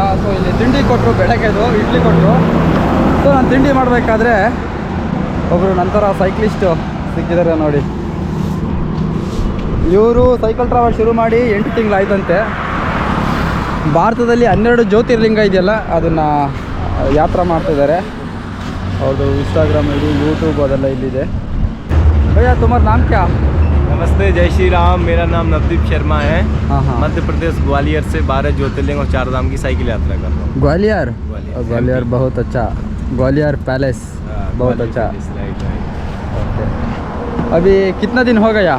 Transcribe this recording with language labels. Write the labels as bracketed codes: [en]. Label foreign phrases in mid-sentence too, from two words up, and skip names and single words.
[kn] ಸೊ ಇಲ್ಲಿ ತಿಂಡಿ ಕೊಟ್ಟರು, ಬೆಳಗ್ಗೆದು ಇಡ್ಲಿ ಕೊಟ್ಟರು. ಸೊ ನಾನು ತಿಂಡಿ ಮಾಡಬೇಕಾದ್ರೆ ಒಬ್ಬರು ನಂತರ ಸೈಕ್ಲಿಸ್ಟು ಸಿಕ್ಕಿದ್ದಾರೆ ನೋಡಿ. ಇವರು [en] cycle travel [kn] ಶುರು ಮಾಡಿ 8 ತಿಂಗಳಾಯ್ತಂತೆ. ಭಾರತದಲ್ಲಿ 12 ಜ್ಯೋತಿರ್ಲಿಂಗ ಇದೆಯಲ್ಲ ಅದನ್ನು ಯಾತ್ರಾ ಮಾಡ್ತಿದ್ದಾರೆ. ಅವ್ರದ್ದು [en] Instagram ID, [kn] ಯೂಟ್ಯೂಬ್ ಅದೆಲ್ಲ ಇಲ್ಲಿದೆ. [hi] भैया तुम्हारा नाम क्या? नमस्ते, जय श्री राम। मेरा नाम नवदीप शर्मा है। हाँ हाँ, मध्य प्रदेश ग्वालियर से 12 ज्योतिर्लिंग और 4 धाम की साइकिल यात्रा कर रहा हूँ। ग्वालियर? ग्वालियर। ग्वालियर बहुत अच्छा, ग्वालियर पैलेस बहुत अच्छा। राइट। ओके, अभी कितना दिन हो गया?